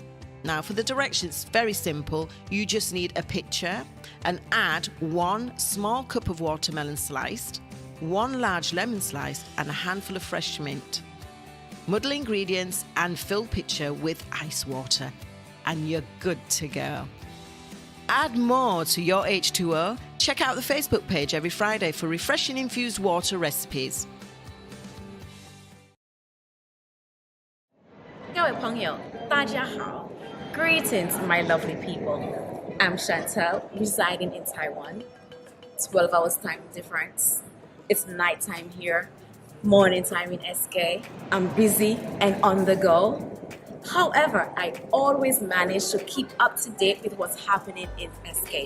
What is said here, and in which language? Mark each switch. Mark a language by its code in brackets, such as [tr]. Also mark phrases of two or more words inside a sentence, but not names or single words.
[en] Now for the directions, very simple. You just need a pitcher and add 1 small cup of watermelon sliced, 1 large lemon sliced, and a handful of fresh mint. Muddle ingredients and fill pitcher with ice water, and you're good to go. Add more to your H2O. Check out the Facebook page every Friday for refreshing infused water recipes. [zh] 各位朋友，大家好。 [en] Greetings, my lovely people. I'm Chantel, residing in Taiwan. 12 hours time difference. It's nighttime here, morning time in SK. I'm busy and on the go. However, I always manage to keep up to date with what's happening in SK.